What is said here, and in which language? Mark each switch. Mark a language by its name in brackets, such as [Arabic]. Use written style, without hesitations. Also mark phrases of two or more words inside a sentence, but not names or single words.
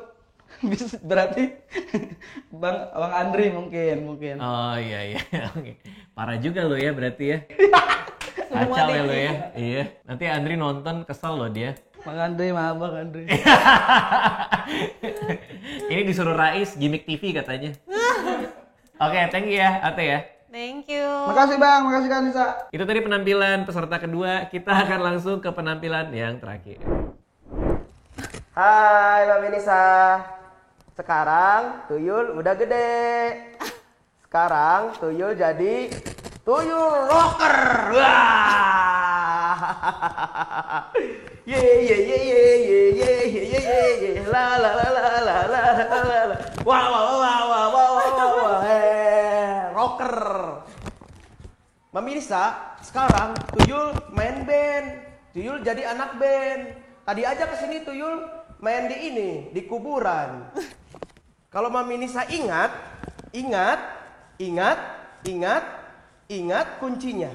[Indonesian] Berarti Bang Andri mungkin. Oh iya. Oke. Parah juga lo ya berarti ya. Kacau ya lo ya. Iya. Nanti Andri nonton kesel lo dia. Bang Andri, maaf Bang Andri. Ini disuruh Rais gimmick TV katanya. Oke, [English] thank you [Indonesian] ya Ate ya. [English] Thank you. [Indonesian] Makasih Bang, makasih Kak Nisa. Itu tadi penampilan peserta kedua. Kita akan langsung ke penampilan yang terakhir. Hai Mbak Melisa. Sekarang tuyul udah gede. Sekarang tuyul jadi tuyul rocker. Wah. Ye la la la la la la la. Wah. Rocker. Mbak Melisa, sekarang tuyul main band. Tuyul jadi anak band. Tadi aja kesini tuyul main di ini, di kuburan. Kalau Mbak Melisa ingat kuncinya.